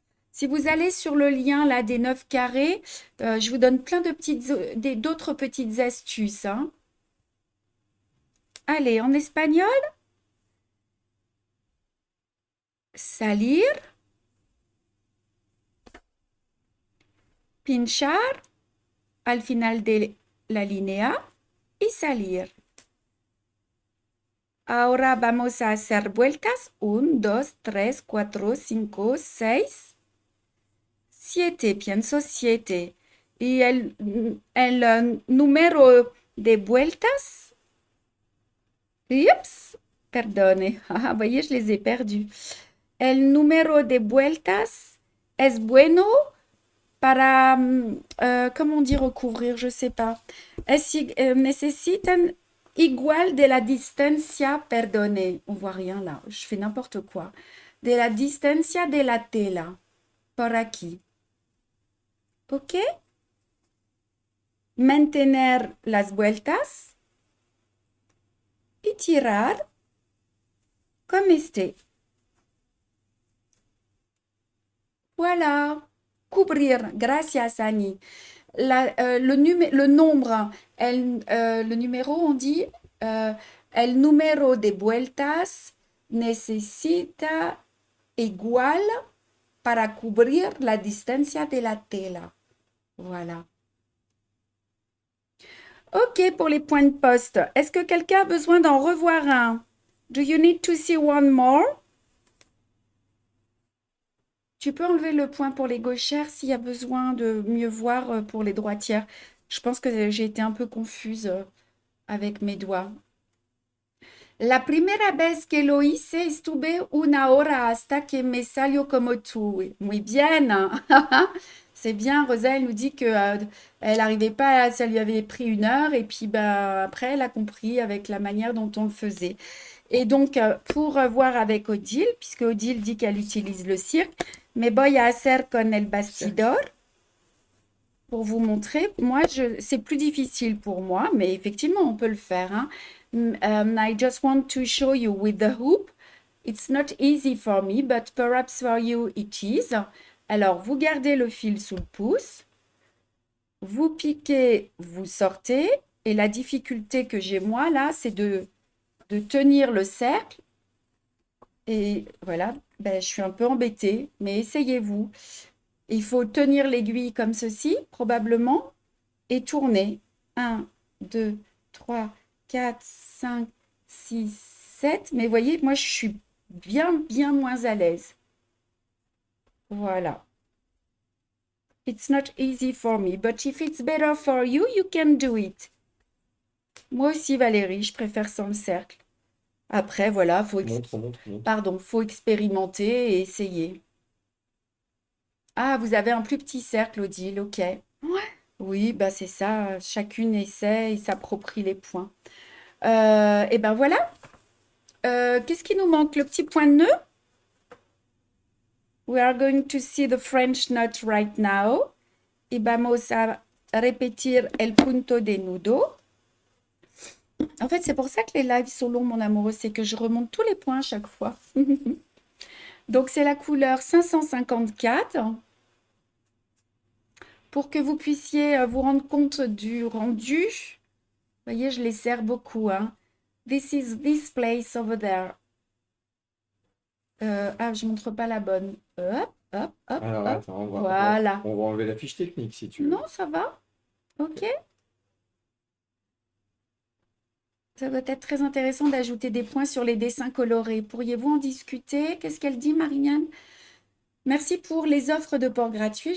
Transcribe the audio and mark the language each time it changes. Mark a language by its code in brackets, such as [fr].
[fr] Si vous allez sur le lien là des 9 carrés, je vous donne plein de d'autres petites astuces, hein. Allez, en espagnol. [es] salir, pinchar al final de la línea y salir. Ahora vamos a hacer vueltas. 1, 2, 3, 4, 5, 6, 7. Pienso 7. Y el número de vueltas. Ups, perdone. [fr] Ah, voyez, je les ai perdus. [es] El número de vueltas es bueno para, [fr] comment dire recouvrir, je sais pas. [es] Necesitan igual de la distancia, perdone, [fr] on voit rien là, je fais n'importe quoi. [es] De la distancia de la tela, por aquí. ¿Ok? Mantener las vueltas y tirar comme este. [fr] Voilà. Couvrir. [es] Gracias, Annie. [fr] Le nombre, le numéro, on dit, [es] el número de vueltas necesita igual para cubrir la distancia de la tela. [fr] Voilà. Ok, pour les points de poste. Est-ce que quelqu'un a besoin d'en revoir un? [en] Do you need to see one more? [fr] Tu peux enlever le point pour les gauchères s'il y a besoin de mieux voir pour les droitières. Je pense que j'ai été un peu confuse avec mes doigts. [es] La primera vez que lo hice estuve una hora hasta que me salió como tú. Muy bien. [fr] C'est bien. Rosa, elle nous dit que elle n'arrivait pas, ça lui avait pris 1 heure et puis bah, après elle a compris avec la manière dont on le faisait. Et donc pour voir avec Odile, puisque Odile dit qu'elle utilise le cirque, [es] me voy a hacer con el bastidor [fr] pour vous montrer. Moi, c'est plus difficile pour moi, mais effectivement, on peut le faire. Hein. [en] I just want to show you with the hoop. It's not easy for me, but perhaps for you it is. [fr] Alors, vous gardez le fil sous le pouce, vous piquez, vous sortez, et la difficulté que j'ai moi là, c'est de tenir le cercle. Et voilà, ben, je suis un peu embêtée, mais essayez-vous. Il faut tenir l'aiguille comme ceci, probablement, et tourner. 1, 2, 3, 4, 5, 6, 7. Mais voyez, moi, je suis bien moins à l'aise. Voilà. [en] It's not easy for me, but if it's better for you, you can do it. [fr] Moi aussi, Valérie, je préfère sans le cercle. Après, voilà, Montre. Pardon, faut expérimenter et essayer. Ah, vous avez un plus petit cercle, Odile, ok. Ouais. Oui, bah c'est ça, chacune essaie et s'approprie les points. Et ben voilà. Qu'est-ce qui nous manque? Le petit point de nœud? [en] We are going to see the French knot right now. [es] Y vamos a repetir el punto de nudo. [fr] En fait, c'est pour ça que les lives sont longs, mon amoureux, c'est que je remonte tous les points à chaque fois. Donc, c'est la couleur 554. Pour que vous puissiez vous rendre compte du rendu. Vous voyez, je les serre beaucoup. Hein. [en] This is this place over there. [fr] Je ne montre pas la bonne. Hop. Alors, hop. attends, Voilà. on va enlever la fiche technique si tu veux. Non, ça va. Ok. Ça doit être très intéressant d'ajouter des points sur les dessins colorés. Pourriez-vous en discuter? Qu'est-ce qu'elle dit, Marianne? Merci pour les offres de port gratuits.